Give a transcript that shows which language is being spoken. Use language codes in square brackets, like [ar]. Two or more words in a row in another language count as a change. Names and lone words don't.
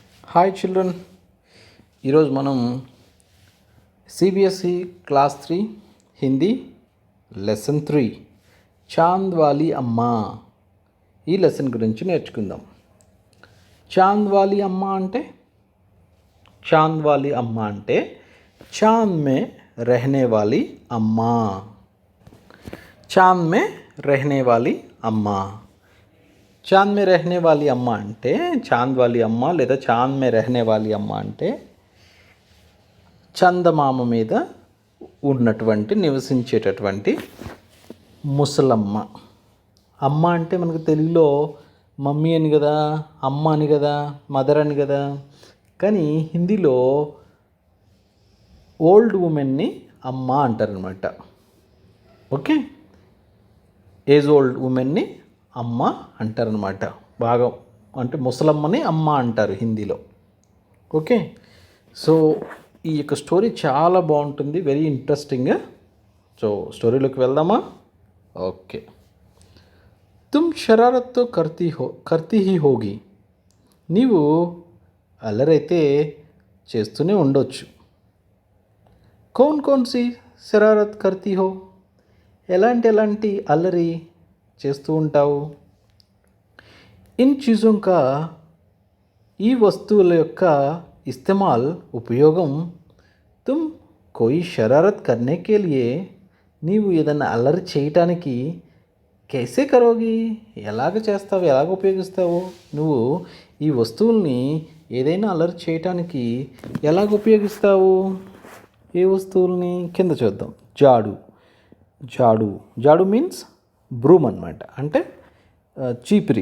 [te] హాయ్ చిల్డ్రన్, ఈరోజు మనం సిబిఎస్ఈ [en] class 3 Hindi lesson [te] 3 చాంద్ వాలి అమ్మ ఈ లెసన్ గురించి నేర్చుకుందాం. చాంద్ వాలి అమ్మ అంటే [hi] चाँद में रहने वाली [te] అమ్మా. [hi] चाँद में रहने वाली అమ్మా. चाँद में रहने वाली [te] అమ్మ అంటే చాంద్ వాలి అమ్మ లేదా [hi] चाँद में रहने वाली [te] అమ్మ అంటే చందమామ మీద ఉన్నటువంటి నివసించేటటువంటి ముసలమ్మ. అమ్మ అంటే మనకు తెలుగులో మమ్మీ అని కదా, అమ్మ అని కదా, మదర్ అని కదా. కానీ హిందీలో [en] old woman [te] అమ్మ అంటారనమాట. ఓకే, [en] age old woman [te] అమ్మ అంటారనమాట. బాగా అంటే ముసలమ్మని అమ్మ అంటారు హిందీలో. ఓకే, సో ఈ యొక్క స్టోరీ చాలా బాగుంటుంది, [en] very interesting. [te] సో స్టోరీలోకి వెళ్దామా? ఓకే. [hi] तुम शरारत तो करती ही होगी. [te] నీవు అల్లరైతే చేస్తూనే ఉండొచ్చు. [hi] कौन सी शरारत करती हो. [te] ఎలాంటి అల్లరి చేస్తూ ఉంటావు? [hi] इन चीज़ों का, [te] ఈ వస్తువుల యొక్క ఇస్తమాల్ ఉపయోగం. [hi] तुम कोई शरारत करने के लिए, [te] నీవు ఏదైనా అల్లరి చేయటానికి [hi] कैसे करोगी, [te] ఎలాగ చేస్తావు, ఎలాగ ఉపయోగిస్తావు? నువ్వు ఈ వస్తువుల్ని ఏదైనా అల్లరి చేయటానికి ఎలాగ ఉపయోగిస్తావు? ఏ వస్తువుల్ని? కింద చూద్దాం. జాడు [en] means broom [te] అనమాట, అంటే చీపిరి.